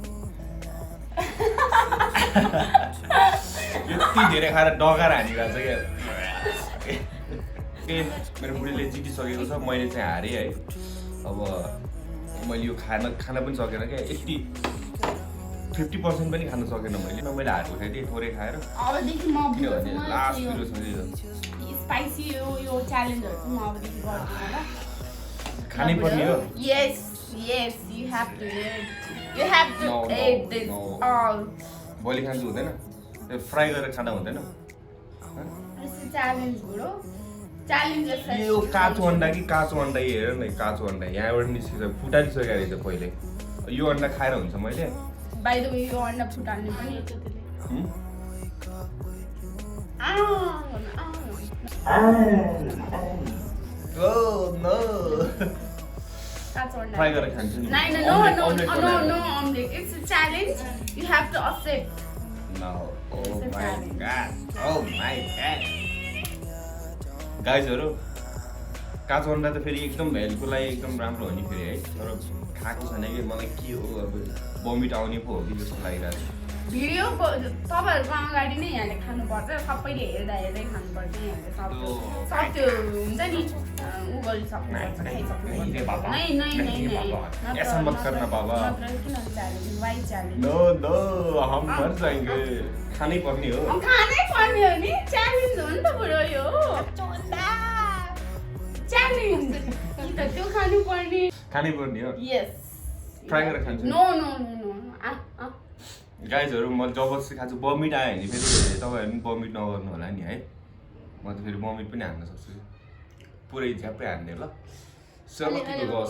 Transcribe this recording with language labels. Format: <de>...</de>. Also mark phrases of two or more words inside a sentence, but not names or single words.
<ne>यति धेरै खाएर डगार हानिरहेको छ क्या मेरो बुढीले जितिसकेको छ मैले चाहिँ हारेँ है अब मैले यो खान पनि सकेन क्या यति 50% पनि खान सकेन मैले हात उठाइदिएँ थोरै खाएर अबदेखि म किनभने लास्ट पिरो छ स्पाइसी यो च्यालेन्जहरु चाहिँ म अबदेखि गर्दिनँ ल खानै पर्ने हो</ne> <en>yes you have to eat this all</en> <ne>भोलि खान्छु हुँदैन फ्राई गरेर खाँदा हुँदैन च्यालेन्ज बुढो च्यालेन्ज यो काँचो अन्डा कि काँचो अन्डा हेर न काँचो अन्डा यहाँबाट निस्किन्छ फुटाइसकेको रहेछ पहिले यो अन्डा खाएर हुन्छ मैले</ne> <en>by the way</en> <ne>यो अन्डा फुटाल्ने पनि फ्राई गरेर खान्छु नि</ne> <en>No, omelet. It's a challenge. You have to accept. No. Oh my god.</en> <ne>गाइजहरु काँचो अन्डा त फेरि एकदम हेल्थको लागि एकदम राम्रो हो नि फेरि है तर खाएको छैन कि मलाई के हो अब भमिट आउने पो हो कि जस्तो लागिरहेको छ भिडियो तपाईहरुको अगाडि नै यहाँले खानुपर्छ सबैले हेर्दा हेर्दै खानुपर्छ यहाँले सब त्यो हुन्छ नि उ गरिसक्नु</ne> <hi>ऐसा मत करना बाबा नो हम मर जाएंगे</hi> <ne>खानै पर्ने हो नि च्यालेन्ज हो नि त बुढो यो च्यालेन्ज कि त त्यो खानु पर्ने हो यस ट्राई गरेर खान्छु नो गाइजहरु म जबरजस्ती खान्छु बमिट आयो भने फेरि तपाईहरु पनि बमिट नगर्नु होला नि है म त फेरि बमिट पनि हान्न सक्छु पुरै झ्याप्पै हान्ने ल सेलरोटीको गसौ</ne>